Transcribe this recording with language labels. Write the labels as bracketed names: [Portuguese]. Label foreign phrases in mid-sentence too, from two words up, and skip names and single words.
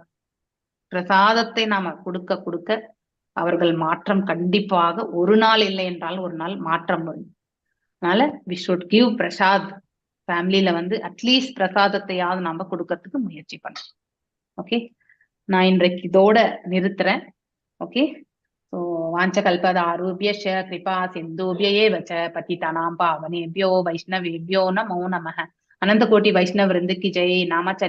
[Tamil] பிரசாதத்தை நாம கொடுக்க அவர்கள் மாற்றம் கண்டிப்பாக ஒரு நாள் இல்லை என்றால் ஒரு நாள் மாற்றம் வரும். [English] அதனால we should give prasad. [Tamil] ஃபேமிலியில வந்து அட்லீஸ்ட் பிரசாதத்தையாவது நம்ம கொடுக்கறதுக்கு முயற்சி பண்ணணும். ஓகே, நான் இன்றைக்கு இதோட நிறுத்துறேன். [English] okay, so [Sanskrit] वाञ्छकल्पदारुभ्यश्च कृपा सिन्धुभ्य एव च पतितानां पावनेभ्यो वैष्णवेभ्यो नमो नमः। अनंत कोटि वैष्णव वृंद की जय। नामाचार्य